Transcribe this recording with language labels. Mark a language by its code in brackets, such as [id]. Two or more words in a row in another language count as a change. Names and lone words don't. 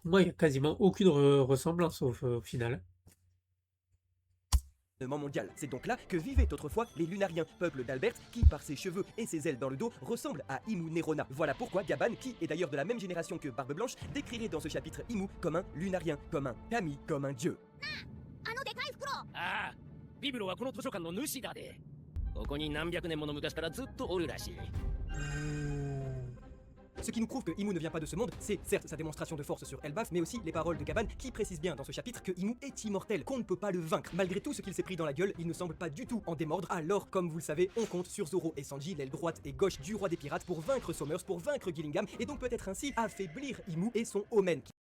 [fr] Pour moi, il n'y a quasiment aucune ressemblance au final. Mondial. C'est donc là que vivaient autrefois les Lunariens, peuple d'Albert qui, par ses cheveux et ses ailes dans le dos, ressemble à Imu Nerona. Voilà pourquoi Gaban, qui est d'ailleurs de la même génération que Barbe Blanche, décrirait dans ce chapitre Imu comme un Lunarien, comme un kami, comme un dieu. [ja] ああビブロはこの図書館の主だでここに何百年もの昔からずっとおるらしい [fr] Ce qui nous prouve que Imu ne vient pas de ce monde, c'est certes sa démonstration de force sur Elbaf, mais aussi les paroles de Gaban qui précisent bien dans ce chapitre que Imu est immortel, qu'on ne peut pas le vaincre. Malgré tout ce qu'il s'est pris dans la gueule, il ne semble pas du tout en démordre, alors comme vous le savez, on compte sur Zoro et Sanji, l'aile droite et gauche du roi des pirates, pour vaincre Somers, pour vaincre Gillingham, et donc peut-être ainsi affaiblir Imu et son Omen.